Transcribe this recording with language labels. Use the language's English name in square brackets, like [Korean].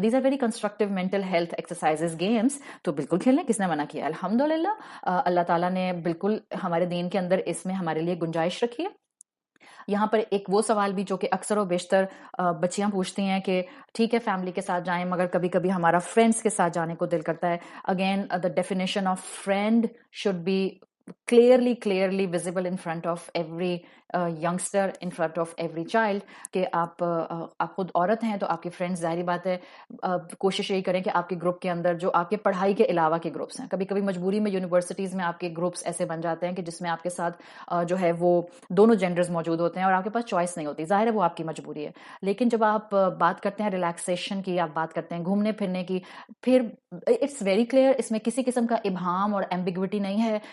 [English] These are very constructive mental health exercises games. [Urdu] تو بالکل کھیلیں، کس نے منع کیا؟ الحمدللہ اللہ تعالیٰ نے بالکل ہمارے دین کے اندر اس میں ہمارے لیے گنجائش رکھی ہے. یہاں پر ایک وہ سوال بھی جو کہ اکثر و بیشتر بچیاں پوچھتی ہیں کہ ٹھیک ہے فیملی کے ساتھ جائیں مگر کبھی کبھی ہمارا فرینڈس کے ساتھ جانے کو دل کرتا ہے. [English] Again the definition of friend should be clearly visible in front of every youngster, in front of every child. [Urdu] کہ آپ خود عورت ہیں تو آپ کے فرینڈز ظاہری بات ہے کوشش یہی کریں کہ آپ کے گروپ کے اندر جو آپ کے پڑھائی کے علاوہ کے گروپس ہیں، کبھی کبھی مجبوری میں یونیورسٹیز میں آپ کے گروپس ایسے بن جاتے ہیں کہ جس میں آپ کے ساتھ جو ہے وہ دونوں جینڈرز موجود ہوتے ہیں اور آپ کے پاس چوائس نہیں ہوتی. ظاہر ہے وہ آپ کی مجبوری ہے. لیکن جب آپ بات کرتے ہیں ریلیکسیشن کی، آپ بات کرتے ہیں گھومنے پھرنے کی، پھر [English] it's very clear, [Urdu] اس میں کسی قسم کا ابہام اور ایمبیگوٹی نہیں ہے.